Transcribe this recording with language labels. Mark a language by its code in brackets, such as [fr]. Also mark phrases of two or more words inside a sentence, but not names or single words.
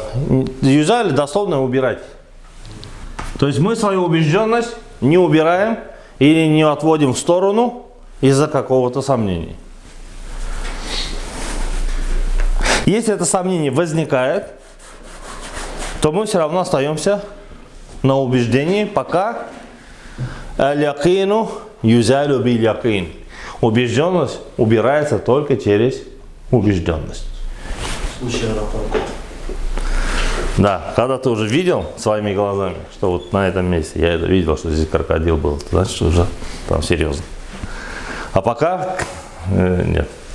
[ru] Юзалю дословно убирать. То есть мы свою убежденность не убираем или не отводим в сторону из-за какого-то сомнения. Если это сомнение возникает, то мы все равно остаемся на убеждении, пока [ar] اليقين يزال باليقين. [ru] Убежденность убирается только через убежденность. Да, когда ты уже видел своими глазами, что вот на этом месте, я это видел, что здесь крокодил был, значит, что уже там серьезно. А пока нет.